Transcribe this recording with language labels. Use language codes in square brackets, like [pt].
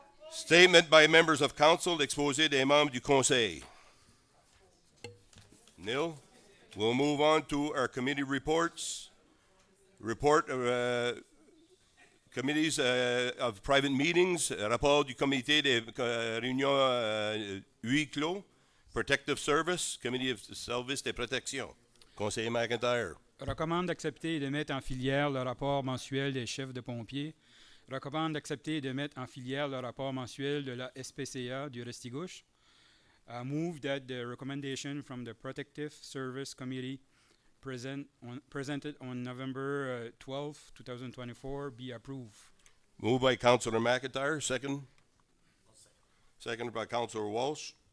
[en] Statement by members of council, [fr] exposé des membres du conseil. [en] Nil. We'll move on to our committee reports. Report of committees of private meetings. [fr] Rapport du comité des réunions huis clos. [en] Protective Service, Committee of Service et Protection. Conseiller McIntyre. [fr] Recommande d'accepter et de mettre en filière le rapport mensuel des chefs de pompiers. Recommande d'accepter et de mettre en filière le rapport mensuel de la SPCA du Restigouche. [en] Move that the recommendation from the Protective Service Committee presented on November 12, 2024 be approved. Moved by Councillor McIntyre, second. Seconded by Councillor Walsh.